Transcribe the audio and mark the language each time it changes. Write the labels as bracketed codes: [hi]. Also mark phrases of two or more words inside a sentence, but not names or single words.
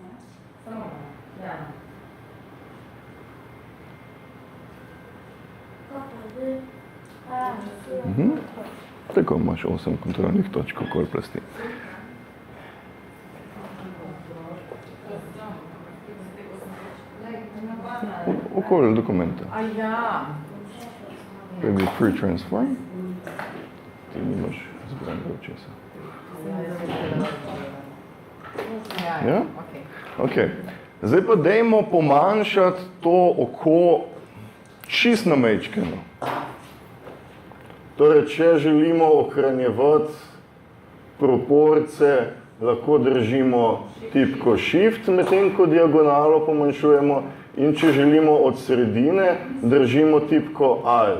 [sl] Tako imaš 8 kontrolnih točk okoli plasti. Okoli dokumenta. [en] Maybe free transform. [sl] Ti nimaš zbranega očesa. Ja? Okay. Zdaj pa dajmo pomanjšati to oko čist na majčkeno. Torej, če želimo ohranjevati proporce, lahko držimo tipko Shift, medtem ko diagonalo pomanjšujemo, in če želimo od sredine, držimo tipko Alt.